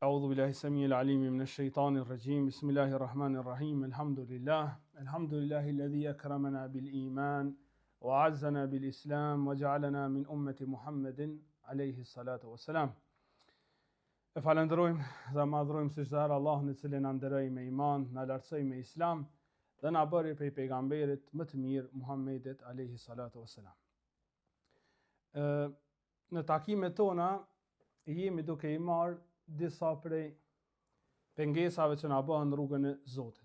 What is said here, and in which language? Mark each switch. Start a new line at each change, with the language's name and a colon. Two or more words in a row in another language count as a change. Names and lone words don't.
Arabic: بالله السميع العليم من الشيطان الرجيم بسم الله الرحمن الرحيم الحمد لله الذي أكرمنا بالإيمان وعزنا بالإسلام وجعلنا من أمة محمد عليه الصلاة والسلام.
Albanian: E falenderojmë dhe madhrojmë së çdo Allahun I cili na nderoi me iman, na lartësoi me Islam dhe na bëri prej pejgamberit më të mirë Muhammedit
Arabic: عليه الصلاة والسلام.
Albanian: Në takimet tona jemi duke I marrë disa prej pengesave që na bëhen rrugën e Zotit.